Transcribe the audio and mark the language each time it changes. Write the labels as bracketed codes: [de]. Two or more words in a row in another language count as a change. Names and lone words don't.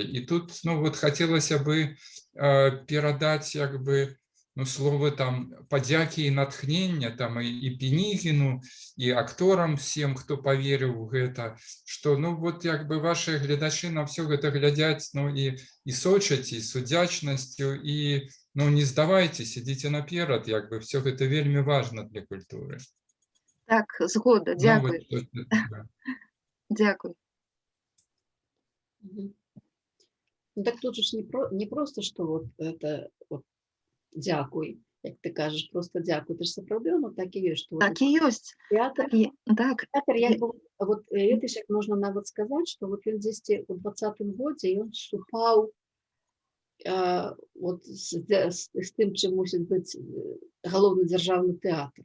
[be] І тут, ну вот хацелася бы перадаць як бы, ну, словы там падзякі і натхнення там і Пінігіну, і акторам всем, хто паверыў у гэта, што, ну, вот як бы ваши гледачы на все гэта глядяць, ну, і сочаць, і з удзячнасцю, і, ну, не здавайцеся, ідзіце наперад, як бы все гэта вельмі важна для культуры. Так, згода, дзякуй. Ну, вот, Дзякуй. [ru] Ну так тут же ж не просто, что вот это вот дзякуй, [be] як ты кажаш, просто дзякуй. Ты ж сапраўды оно так і ёсць, што вот Так і ёсць. тэатр, Так. тэатр як бы, вот ведаеш, як можна нават сказаць, што вот ён дзесьці ў 20-м годзе ён супаў вот з тым, чым мусіць быць галоўны дзяржаўны тэатр.